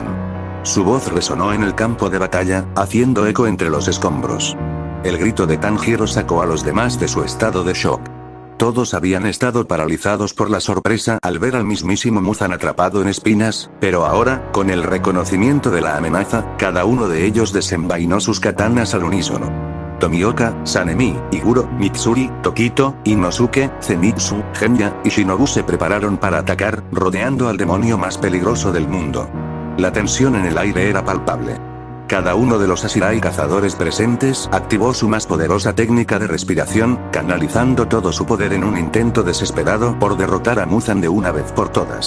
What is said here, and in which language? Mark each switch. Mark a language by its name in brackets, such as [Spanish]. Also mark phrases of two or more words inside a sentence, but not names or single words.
[Spanish] Su voz resonó en el campo de batalla, haciendo eco entre los escombros. El grito de Tanjiro sacó a los demás de su estado de shock. Todos habían estado paralizados por la sorpresa al ver al mismísimo Muzan atrapado en espinas, pero ahora, con el reconocimiento de la amenaza, cada uno de ellos desenvainó sus katanas al unísono. Tomioka, Sanemi, Iguro, Mitsuri, Tokito, Inosuke, Zenitsu, Genya, y Shinobu se prepararon para atacar, rodeando al demonio más peligroso del mundo. La tensión en el aire era palpable. Cada uno de los Ashirai cazadores presentes activó su más poderosa técnica de respiración, canalizando todo su poder en un intento desesperado por derrotar a Muzan de una vez por todas.